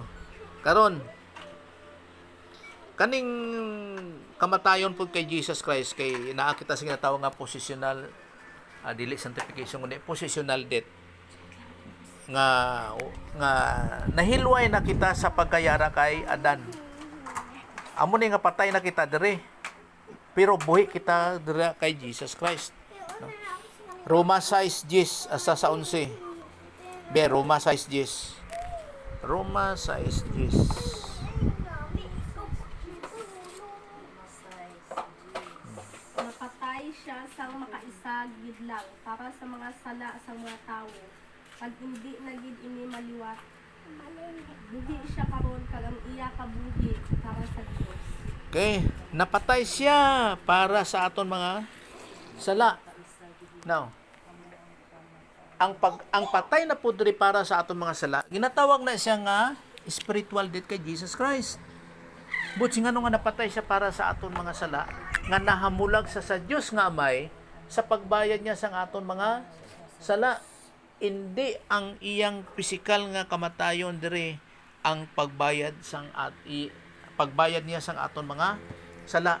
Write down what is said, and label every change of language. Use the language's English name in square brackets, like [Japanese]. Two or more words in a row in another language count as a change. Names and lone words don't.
[Cebuano] Karon kaning kamatayon pud kay Jesus Christ kay naa kita sa ginatawag nga positional dili sanctification kundi [English] positional death [Cebuano] nga nahilway na kita sa pagkayara kay Adan. Amo ni nga patay na kita dire. Pero buhi kita dire kay Jesus Christ. No? Roma 6:10 asa sa 11. Roma 6:10. Roma 6:10. [Hiligaynon] Napatay siya sa makaisa gid lang para sa mga sala sa mga tawo. Pag hindi na gid ini maliwat, buhi siya karon kag ang iya ka buhi para sa Dios. Okay, napatay siya para sa aton mga sala. [Cebuano] Now, ang patay na pud diri para sa aton mga sala, ginatawag na siya nga [English] spiritual death [Cebuano] kay Jesus Christ. But singano nga napatay siya para sa aton mga sala, nga nahamulag sa Dios nga Amay sa pagbayad niya sa aton mga sala. [Hiligaynon] Hindi ang iyang pisikal nga kamatayon diri ang pagbayad pagbayad niya sang aton mga sala.